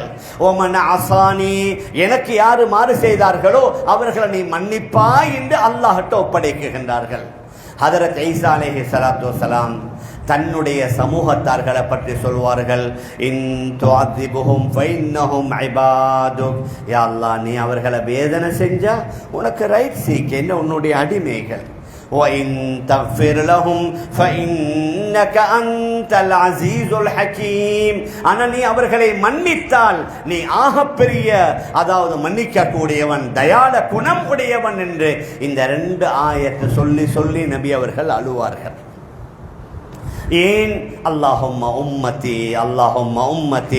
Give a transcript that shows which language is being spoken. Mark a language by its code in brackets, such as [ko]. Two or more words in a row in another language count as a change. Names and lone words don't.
[ar] ومن عصاني, [ta] எனக்கு யாரு மாறு செய்தார்களோ அவர்களை நீ மன்னிப்பாய் என்று அல்லாஹ்ட்ட ஒப்படைக்குகின்றார்கள். ஹதரத் ஈசா [ar] عليه الصلاة والسلام [ta] தன்னுடைய சமூகத்தார்களை பற்றி சொல்வார்கள், [ar] إن تعذبهم فإنهم عبادك. [ta] யா அல்லாஹ், நீ அவர்களை வேதனை செஞ்சா உனக்கு ரைட் சீக்கேன்னு உன்னுடைய அடிமைகள். [ar] وَإِن تَغْفِرْ لَهُمْ فَإِنَّكَ أَنْتَ الْعَزِيزُ الْحَكِيمُ. [ta] ஆனால் நீ அவர்களை மன்னித்தால் நீ ஆகப்பெரிய, அதாவது மன்னிக்க கூடியவன், தயாள குணம் உடையவன் என்று இந்த 2 ஆயத்து சொல்லி சொல்லி நபி அவர்கள் அழுவார்கள். ஏன்? [ar] اللهم أمتي، اللهم أمتي.